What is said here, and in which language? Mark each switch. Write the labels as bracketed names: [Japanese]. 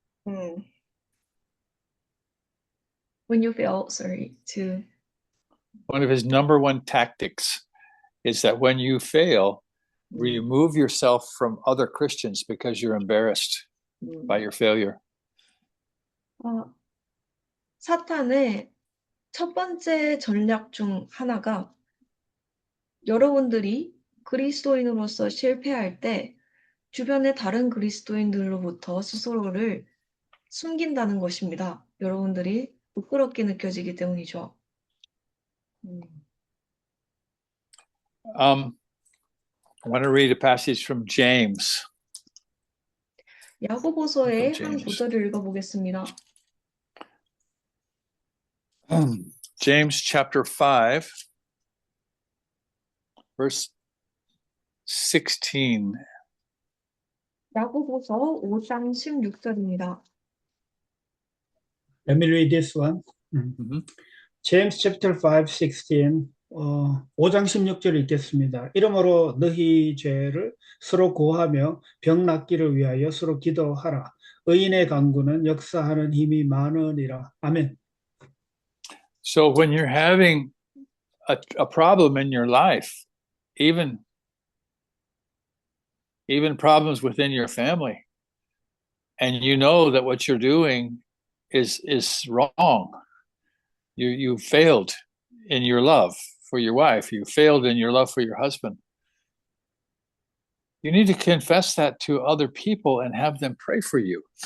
[English] When you fail, to... One of his number one tactics is that when you fail, remove yourself from other Christians because you're embarrassed by your failure. [Korean] 사탄의 첫 번째 전략 중 하나가 여러분들이 그리스도인으로서 실패할 때 주변의 다른 그리스도인들로부터 스스로를 숨긴다는 것입니다. 여러분들이 부끄럽게 느껴지기 때문이죠. [English] I want to read a passage from James. [Korean] 야고보서의 [English] from [Korean] 한 [English] James. [Korean] 구절을 읽어보겠습니다. [English] James chapter 5, verse 16. [Korean] 야고보서 5장 16절입니다. [English] Let me read this one. Mhm. James chapter 5, 16. [Korean] 5장 16절 읽겠습니다. 이러므로 너희 죄를 서로 고하며 병 낫기를 위하여 서로 기도하라. 의인의 간구는 역사하는 힘이 많으니라. 아멘. [English] So when you're having a problem in your life, even problems within your family, and you know that what you're doing is wrong, you failed in your love for your wife, you failed in your love for your husband, you need to confess that to other people and have them pray for you.